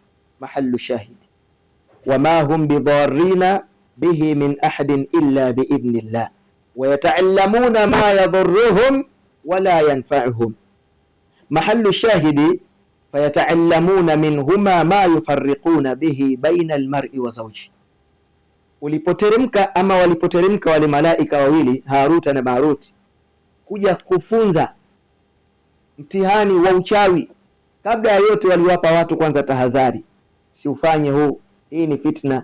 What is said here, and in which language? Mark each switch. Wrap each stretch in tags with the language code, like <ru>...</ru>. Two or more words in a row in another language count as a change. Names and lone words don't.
<ar>محل الشاهد، وما هم بضارين به من أحد إلا بإذن الله ويتعلمون ما يضرهم ولا ينفعهم. محل الشاهد، فيتعلمون منهما ما يفرقون به بين المرء وزوجه.</ar> <sw>Ulipoteremka ama walipoteremka wale malaika wawili Haruta na Maruti kuja kufunza mtihani wa uchawi, kabla ya yote waliwapa watu kwanza tahadhari, si ufanye huu, hii ni fitna.</sw>